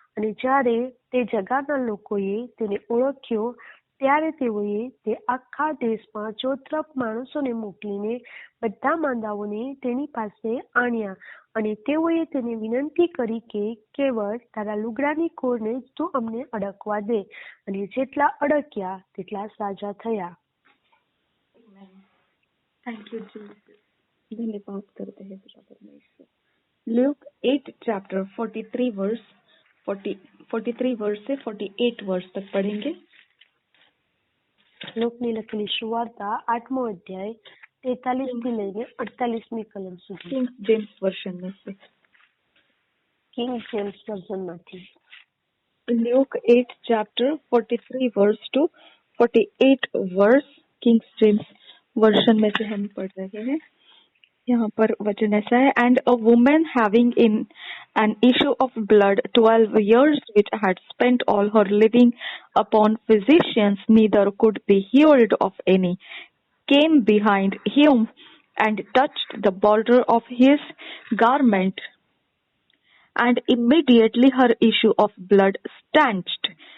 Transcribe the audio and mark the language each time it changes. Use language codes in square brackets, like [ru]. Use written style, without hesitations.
[gu] અને જ્યારે તે જગાના લોકોએ તેને ઓળખ્યો ત્યારે તેઓએ તે આખા દેશમાં ચોતરફ માણસોને મોકલીને બધા માંદાઓને તેની પાસે આણ્યા અને તેઓએ તેને વિનંતી કરી કે કેવળ તારા લુગડાની કોરને જ તું અમને અડકવા દે, અને જેટલા અડક્યા તેટલા સાજા થયા। [en] Thank you Jesus. [hi] धन्यवाद करते हैं पिता परमेश्वर। ल्यूक 8 चैप्टर 43 वर्स से 48 वर्स तक पढ़ेंगे। [gu] લોકની લખેલી સુવાર્તા 8મો અધ્યાય 43 થી લઈને 48મી કલમ સુધી। [hi] किंग जेम्स वर्जन में से। [gu] King James વર્ઝનમાંથી। [hi] Luke 8 chapter 43 verse to 48 verse king James version में से हम पढ़ रहे हैं। यहाँ पर वचन ऐसा है, [en] And a woman having an an issue of blood 12 years, which had spent all her living upon physicians, neither could be healed of any, came behind him and touched the border of his garment, and immediately her issue of blood stanched.